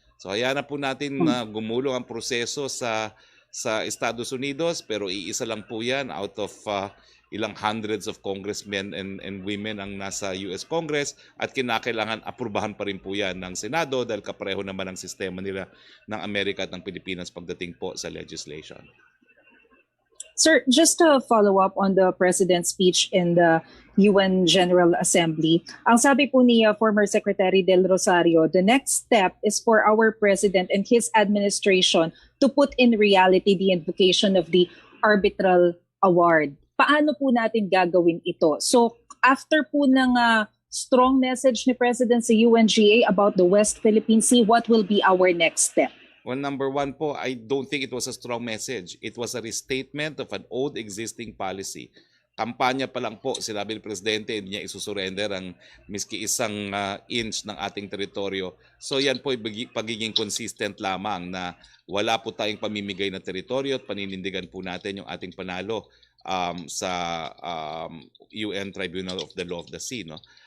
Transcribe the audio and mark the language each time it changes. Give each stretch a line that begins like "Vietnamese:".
Filipino: So hayaan na po natin na gumulong ang proseso sa Estados Unidos, pero iisa lang po yan out of ilang hundreds of congressmen and women ang nasa US Congress, at kinakailangan aprubahan pa rin po yan ng Senado dahil kapareho naman ang sistema nila ng Amerika at ng Pilipinas pagdating po sa legislation.
English: Sir, just to follow up on the President's speech in the UN General Assembly,
Filipino: ang sabi po ni
English: former Secretary Del Rosario, the next step is for our President and his administration to put in reality the invocation of the arbitral award.
Filipino: Paano po natin gagawin ito? So after po ng strong message ni President sa UNGA about the West Philippine Sea,
English: what will be our next step? Well, number one po, I don't think it was a strong message. It was a restatement of an old existing policy.
Filipino: Kampanya pa lang po, sinabi ng Presidente, hindi niya isusurrender ang miski isang inch ng ating teritoryo. So yan po pagiging consistent lamang na wala po tayong pamimigay na teritoryo at paninindigan po natin yung ating panalo sa UN Tribunal of the Law of the Sea. No?